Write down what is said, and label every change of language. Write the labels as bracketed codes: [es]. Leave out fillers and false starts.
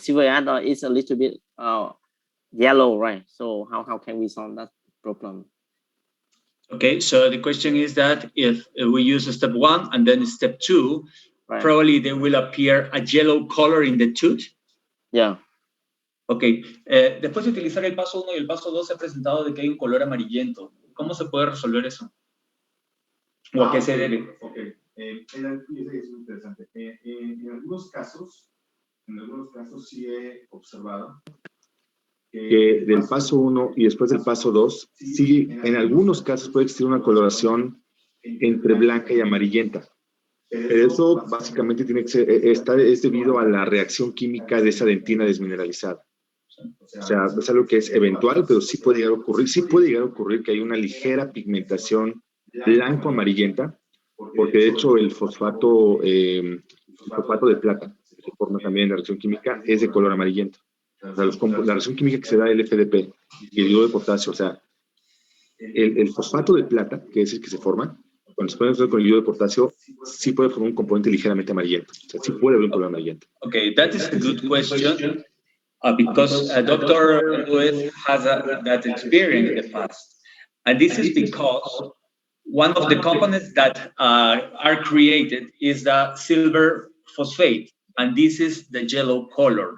[en] Silver iodide is a little bit yellow, right? So how can we solve that problem? Okay, so the question is that if we use step 1 and then step 2, right, probably there will appear a yellow color in the tooth. Yeah. [es] Okay, después de utilizar el paso 1 y el paso 2 se ha presentado de que hay un color amarillento. ¿Cómo se puede resolver eso? o a qué se debe. Okay. Es muy interesante. En algunos casos sí he observado que del paso 1 y después del paso 2, sí, en algunos casos puede existir una coloración entre blanca y amarillenta. Pero eso básicamente tiene que ser, es debido a la reacción química de esa dentina desmineralizada. O sea, es algo que es eventual, pero sí puede llegar a ocurrir. Sí puede llegar a ocurrir que hay una ligera pigmentación blanco-amarillenta, porque de hecho el fosfato de plata, que se forma también en la reacción química, es de color amarillento. O sea, la reacción química que se da el FDP y el iodo de potasio, o sea, el fosfato de plata, que es el que se forma, cuando se pone con el iodo de potasio, sí puede formar un componente ligeramente amarillento. O sea, sí puede haber un color amarillento. [en] Okay, that is a good question because Dr. Lewis has that experience in the past. And this is because one of the components that are created is the silver phosphate, and this is the yellow color.